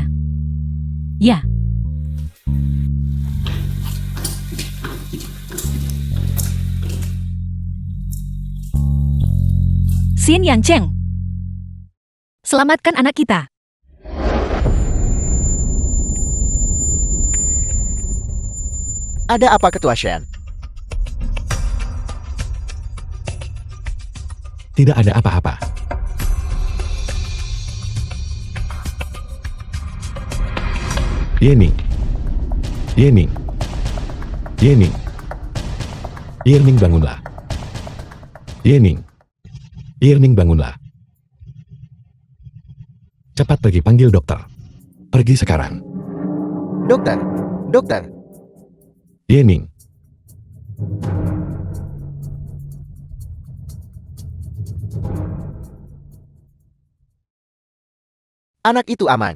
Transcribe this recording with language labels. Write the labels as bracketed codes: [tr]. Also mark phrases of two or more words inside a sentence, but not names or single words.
[id] Ya. Xin Yancheng. Selamatkan anak kita. Ada apa Ketua Shen? Tidak ada apa-apa. Yening. Yening. Yening. Yening bangunlah. Yening. Yening bangunlah. Cepat pergi panggil dokter. Pergi sekarang. Dokter, dokter. Yening. Anak itu aman.